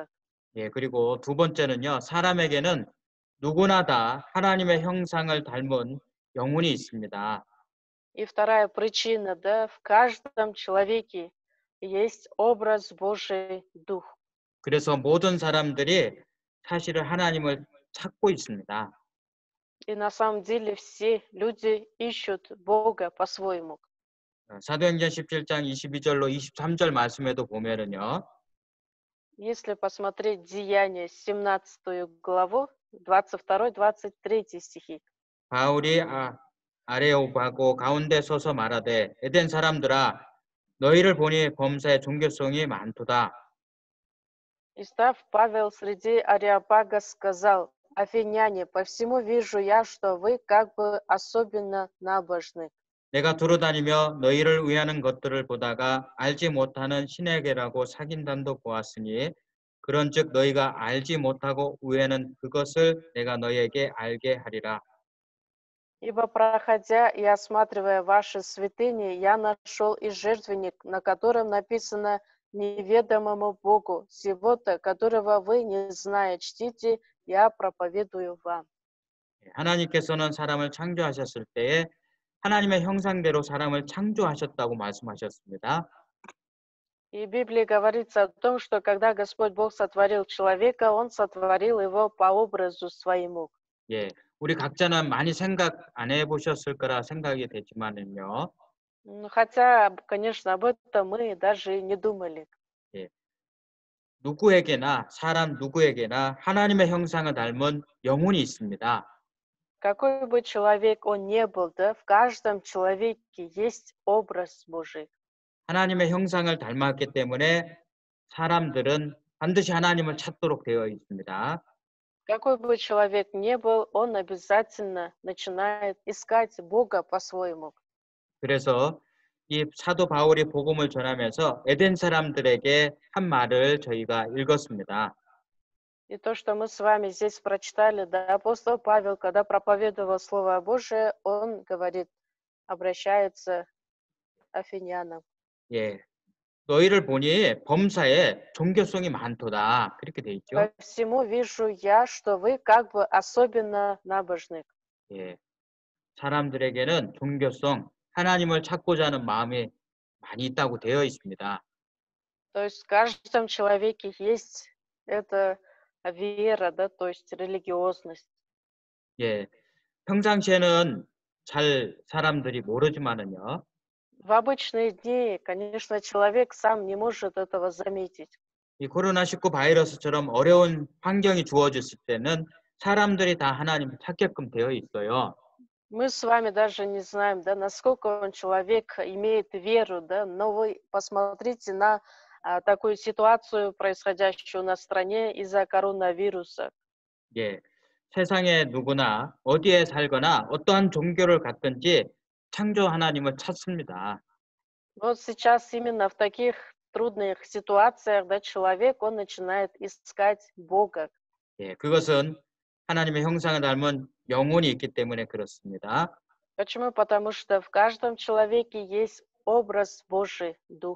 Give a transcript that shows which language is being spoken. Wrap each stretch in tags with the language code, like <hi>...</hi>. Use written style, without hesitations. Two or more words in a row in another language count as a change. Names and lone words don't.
<ko>예, 그리고 두 번째는요, 사람에게는 누구나 다 하나님의 형상을 닮은 영혼이 있습니다.</ko> <ru>И вторая причина, да, в каждом человеке есть образ Божий Дух.</ru> <ko>그래서 모든 사람들이 사실은 하나님을 찾고 있습니다.</ko> <ru>И на самом деле все люди ищут Бога по-своему.</ru> <ko>사도행전 17장 22절로 23절 말씀에도 보면은요.</ko> <ru>Если посмотреть Деяния, 17 главу, 22-23 стихи.</ru> <ko>바울이 아레오바고 가운데 서서 말하되 에덴 사람들아 너희를 보니 범사의 종교성이 많도다.</ko> <ru>И став Павел среди Ареопага сказал: «Афиняне, по всему вижу я, что вы как бы особенно набожны.</ru> <ko>내가 두루다니며 너희를 위하는 것들을 보다가 알지 못하는 신에게라고 사귄단도 보았으니 그런즉 너희가 알지 못하고 우애는 그것을 내가 너희에게 알게 하리라.</ko> <ru>Ибо, проходя и осматривая ваши святыни, я нашел и жертвенник, на котором написано неведомому Богу, сего-то, которого вы, не зная, чтите, я проповедую вам».</ru> <ko>하나님께서는 사람을 창조하셨을 때에 하나님의 형상대로 사람을 창조하셨다고 말씀하셨습니다.</ko> <ru>И в Библии говорится о том, что когда Господь Бог сотворил человека, Он сотворил его по образу своему.</ru> <ko>예, 우리 각자는 많이 생각 안 해보셨을 거라 생각이 되지만은요.</ko> <ru>Хотя, конечно, об этом мы даже не думали.</ru> <ko>예, 누구에게나 사람 누구에게나 하나님의 형상을 닮은 영혼이 있습니다.</ko> <ru>Какой бы человек он ни был, да, в каждом человеке есть образ Божий.</ru> <ko>하나님의 형상을 닮았기 때문에 사람들은 반드시 하나님을 찾도록 되어 있습니다.</ko> <ru>Какой бы человек ни был, он обязательно начинает искать Бога по-своему.</ru> <ko>그래서 이 사도 바울이 복음을 전하면서 에덴 사람들에게 한 말을 저희가 읽었습니다.</ko> <ru>И то, что мы с вами здесь прочитали, да, апостол Павел, когда проповедовал Слово Божие, он говорит, обращается к афинянам.</ru> <ko>예, 너희를 보니 범사에 종교성이 많도다. 그렇게 돼 있죠.</ko> <ru>По всему вижу я, что вы как бы особенно набожны.</ru> <ko>예. 사람들에게는 종교성, 하나님을 찾고자 하는 마음이 많이 있다고 되어 있습니다.</ko> <ru>То есть в каждом человеке есть эта вера, да, то есть религиозность.</ru> <ko>예. 평상시에는 잘 사람들이 모르지만은요.</ko> <ru>В обычные дни, конечно, человек сам не может этого заметить.</ru> <ko>이 코로나19 바이러스처럼 어려운 환경이 주어졌을 때는 사람들이 다 하나님을 찾게끔 되어 있어요.</ko> <ru>Мы с вами даже не знаем, да, насколько он человек имеет веру, да, но вы посмотрите на такую ситуацию, происходящую на стране из-за коронавируса.</ru> <ko>예. 세상에 누구나 어디에 살거나 어떠한 종교를 갖든지 창조 하나님을 찾습니다.</ko> <ru>Вот сейчас именно в таких трудных ситуациях, да, человек, он начинает искать Бога.</ru> <ko>예. 그것은 하나님의 형상을 닮은 영혼이 있기 때문에 그렇습니다.</ko> <ru>Почему? Потому что в каждом человеке есть образ Божий, Дух.</ru>